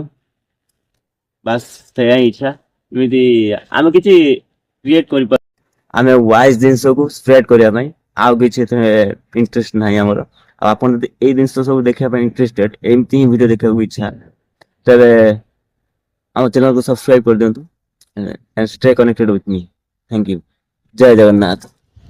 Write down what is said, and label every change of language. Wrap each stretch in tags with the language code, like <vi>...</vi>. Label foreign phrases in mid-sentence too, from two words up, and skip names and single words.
<or>ବାସ୍ ସେଇଆ ହିଁ ଇଚ୍ଛା, ଯେମିତି ଆମେ କିଛି କ୍ରିଏଟ୍ କରିପାରୁ, ଆମେ ୱାଇଜ୍ ଜିନିଷକୁ ସ୍ପ୍ରେଡ୍ କରିବା ପାଇଁ। ଆଉ କିଛି ଏଥିରେ ଇଣ୍ଟରେଷ୍ଟ ନାହିଁ ଆମର। ଆଉ ଆପଣ ଯଦି ଏଇ ଜିନିଷ ସବୁ ଦେଖିବା ପାଇଁ ଇଣ୍ଟରେଷ୍ଟେଡ୍, ଏମିତି ହିଁ ଭିଡ଼ିଓ ଦେଖିବାକୁ ଇଚ୍ଛା, ତେବେ ଆମ ଚ୍ୟାନେଲକୁ ସବସ୍କ୍ରାଇब କରିଦିଅନ୍ତୁ</or> <en>and stay connected with me. Thank you.</en> <or>ଜୟ ଜଗନ୍ନାଥ।</or>